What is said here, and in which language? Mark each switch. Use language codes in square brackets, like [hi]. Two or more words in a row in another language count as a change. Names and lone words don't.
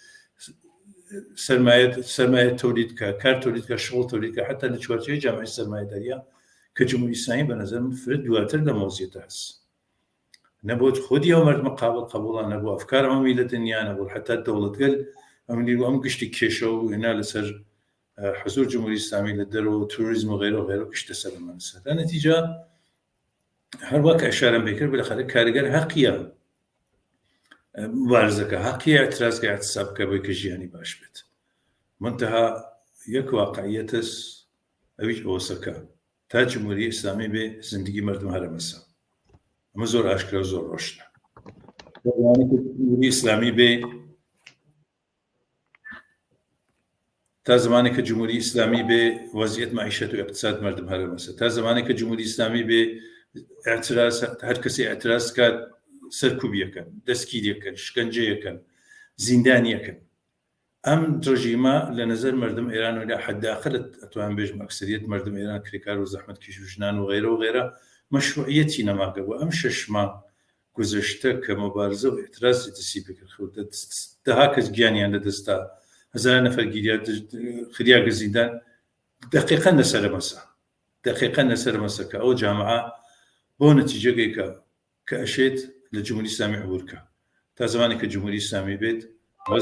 [sdh] سەرمایە تۆلیدکە کار تۆلیدکە شغل تۆلیدکە حتا لە چوارچێوەی جامعەی سەرمایەداریە کە جمهوری ئیسلامی بە نەزەرم فرد دواتر لە مۆزیێتە هەست نەبوت خودی ئەو مەردمە قبوڵە نەبوو ئەفکار ئەمە میلەتە دنیا نەبوو حتا دەوڵەتگەل ئەم گشتی کێشە و هێنا لەسەر حضور جمهوری ئیسلامی لە دەرەوە توریزم و غیره و غیره گشتە سەرمان سەر لە نەتیجە هەروە کە ئەشارەم پێ کرد بالاخره کارگەر حەقیە مبارزەکە حەقیە ئەترازکە ئەحتساب بکە بۆی کە ژیانی باش بێت منتەها یەک واقعیەتەس ئەویش ئەوەسەکە تا جمهوری ئیسلامی بێ [fa] زندگی مردم [sdh] هەرەمەسە ئەمە زۆر ئاشکرا و زۆر ڕۆشنە جمهوری ئیسلامی بێ تا زمانێک کە جمهوری ئیسلامی بێ [fa] وەزعیەت معیشەت و اقتصاد مردم [sdh] هەرەمەسە تا زمانێک کە جمهوری ئیسلامی بێ اعتراض هەر کەسێ اعتراض کات سەرکوبیەکەن دەستگیریەکەن شکنجەیەکەن زیندانیەکەن ئەم ڕژیمە لە نەزەر [fa] مردم ئێران [sdh] و لە حەداقل ئەتوان بێژم ئەکسەریەت [fa] مردم ئێران [sdh] کرێکار و زەحمەتکێش و ژنان و [fa] غیره و غیره [sdh] مەشروعیەتی نەماگەبووە ئەم 6 مانگ گوزەشتە کە مەبارزە و اعتراضی دەستی پێکرد دەها کەس گیانیان لەدەستا هەزاران نەفەر خریاگە زیندان دقیقەن لەسەر مەسە کە ئەو جامعە بۆ نەتیجەگەیکە کە ئەشێت لە جمهوری ئیسلامی عبورکە تا زمانی کە جمهوری ئیسلامی بێت وەز